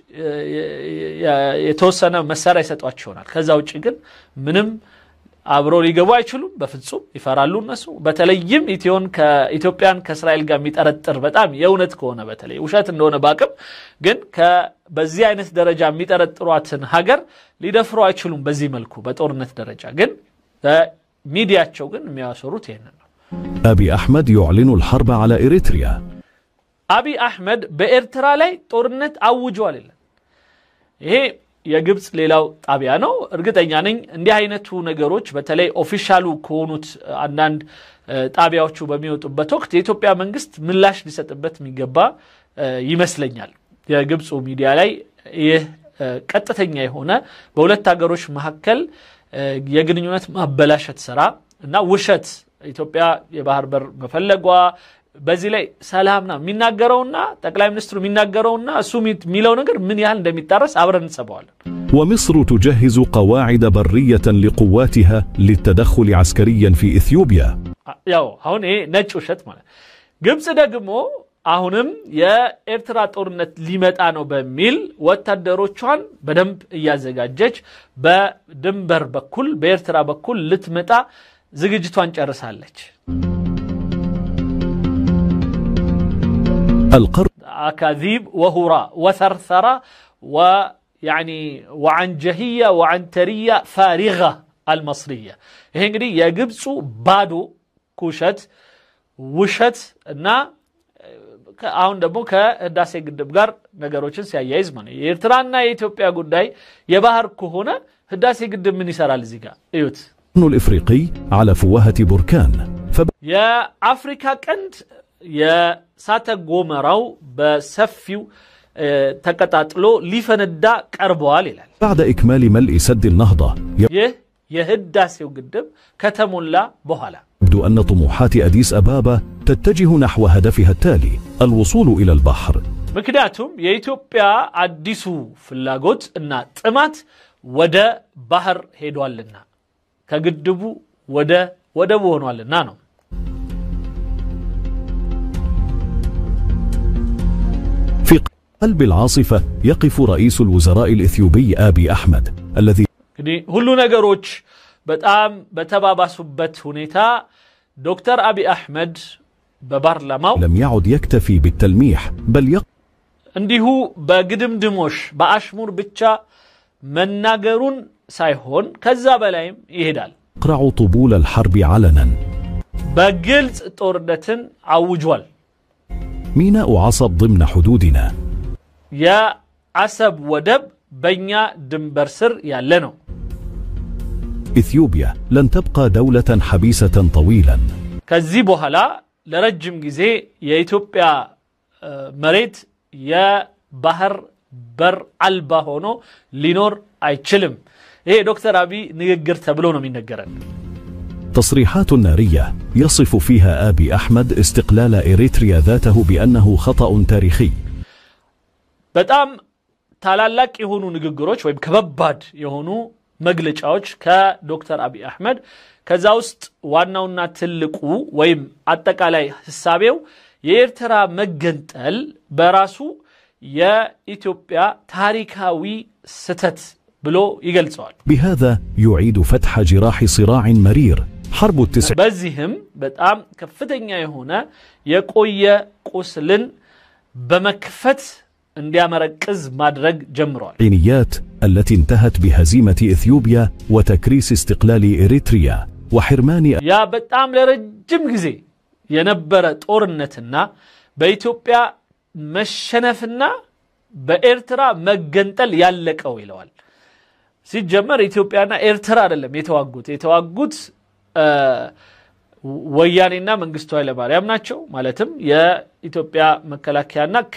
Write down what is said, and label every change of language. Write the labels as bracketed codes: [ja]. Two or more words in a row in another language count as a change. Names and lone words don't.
[am] የተወሰነ መሳሪያ ይሰጧቸው ይሆናል። ከዛ ውጪ ግን ምንም አብሮ ሊገቡ አይችሉም በፍጹም ይፈራሉ እነሱ። በተለይም ኢትዮጵያን ከእስራኤል ጋር የሚጠረጥር በጣም የእውነት ከሆነ በተለይ ውሸት እንደሆነ ባቅም ግን በዚህ አይነት ደረጃ የሚጠረጥሯትን ሀገር ሊደፍሩ አይችሉም በዚህ መልኩ በጦርነት ደረጃ። ግን ሚዲያቸው ግን የሚያሰሩት ይሄንን ነው። [ar] أبي أحمد يعلن الحرب على إريتريا [am] أبي أحمد بإرترا ላይ ጦርነት አውጇል ይላል። ይሄ የግብጽ ሌላው ጣቢያ ነው። እርግጠኛ ነኝ እንዲህ አይነቱ ነገሮች በተለይ ኦፊሻሉ ከሆኑት አንዳንድ ጣቢያዎቹ በሚወጡበት ወቅት የኢትዮጵያ መንግስት ምላሽ ሊሰጥበት የሚገባ ይመስለኛል። የግብጽ ሚዲያ ላይ ይህ ቀጥተኛ የሆነ በሁለት ሀገሮች መካከል የግንኙነት ማበላሸት ስራ እና ውሸት ኢትዮጵያ የባህር በር መፈለጓ በዚህ ላይ ሰላምና የሚናገረውና ጠቅላይ ሚኒስትሩ የሚናገረውና እሱ የሚለው ነገር ምን ያህል እንደሚጣረስ አብረን እንሰባዋለን። [ar] ومصر تجهز قواعد برية لقواتها للتدخل عسكريا في إثيوبيا [am] ያው አሁን ይሄ ነጭ ውሸት ማለት ግብጽ ደግሞ አሁንም የኤርትራ ጦርነት ሊመጣ ነው በሚል ወታደሮቿን በደንብ እያዘጋጀች በድንበር በኩል በኤርትራ በኩል ልትመጣ ዝግጅቷን ጨርሳለች። [ar] أكاذيب وهراء وثرثرة ويعني وعنجهية وعنترية فارغة المصرية. [am] هي እንግዲህ የግብጹ ባዶ ኩሸት ውሸት እና አሁን ደግሞ ከህዳሴ ግድብ ጋር ነገሮችን ሲያያይዝ ማለት የኤርትራና የኢትዮጵያ ጉዳይ የባህር ከሆነ ህዳሴ ግድብ ምን ይሰራል እዚህ ጋር እዩት። [ar] الإفريقي على فوهة بركان [am] የአፍሪካ ቀንድ የሳተ ጎመራው በሰፊው ተቀጣጥሎ ሊፈነዳ ቀርበዋል ይላል [ar] بعد إكمال ملء سد النهضة [am] የህዳሴው ግድብ ከተሞላ በኋላ [ar] يبدو أن طموحات أديس أبابا تتجه نحو هدفها التالي الوصول إلى البحر [am] ምክንያቱም የኢትዮጵያ አዲሱ ፍላጎት እና ጥማት ወደ ባህር ሄዷልና ከግድቡ ወደ ወደቡ ሆኗልና ነው [ar] في قلب العاصفة يقف رئيس الوزراء الإثيوبي آبي أحمد الذي [am] ሁሉ ነገሮች በጣም በተባባሱበት ሁኔታ ዶክተር አቢ አህመድ በፓርላማው [ar] لم يعد يكتفي بالتلميح بل [am] እንዲሁ በግድምድሞሽ በአሽሙር ብቻ መናገሩን ሳይሆን ከዛ በላይም ይሄዳል [ar] يقرع طبول الحرب علنا [am] በግልጽ ጦርነትን አውጇል [ar] ميناء عصب ضمن حدودنا يا عصب ودب [am] በእኛ ድንበር ስር ያለ ነው [ar] إثيوبيا لن تبقى دولة حبيسة طويلا [am] ከዚህ በኋላ ለረጅም ጊዜ የኢትዮጵያ መሬት የባህር በር አልባ ሆኖ ሊኖር አይችልም ይሄ ዶክተር አቢ ንግግር ተብሎ ነው የሚነገረን [ar] تصريحات نارية يصف فيها آبي أحمد استقلال إريتريا ذاته بأنه خطأ تاريخي [am] በጣም ታላላቅ የሆኑ ንግግሮች ወይም ከበባድ የሆኑ መግለጫዎች ከዶክተር አቢ አህመድ ከዛ ውስጥ ዋናውና ትልቁ ወይም አጠቃላይ ሐሳቤው የኤርትራ መገንጠል በራሱ የኢትዮጵያ ታሪካዊ ስተት ብሎ ይገልጸዋል [ar] بهذا يعيد فتح جراح صراع مرير حرب التسع [am] በዚህም በጣም ከፍተኛ የሆነ የቆየ ቁስልን በመክፈት እንዲያመረቅዝ ማድረግ ጀምሯል [ar] العينيات التي انتهت بهزيمة إثيوبيا وتكريس استقلال إريتريا وحرمان [am] ያ በጣም ለረጅም ጊዜ የነበረ ጦርነትና በኢትዮጵያ መሸነፍና በኤርትራ መገንጠል ያለቀው ይለዋል ሲጀመር ኢትዮጵያና ኤርትራ አይደለም የተዋጉት ወያኔና መንግስቱ ኃይለማርያም ናቸው ማለትም የኢትዮጵያ መከላከያና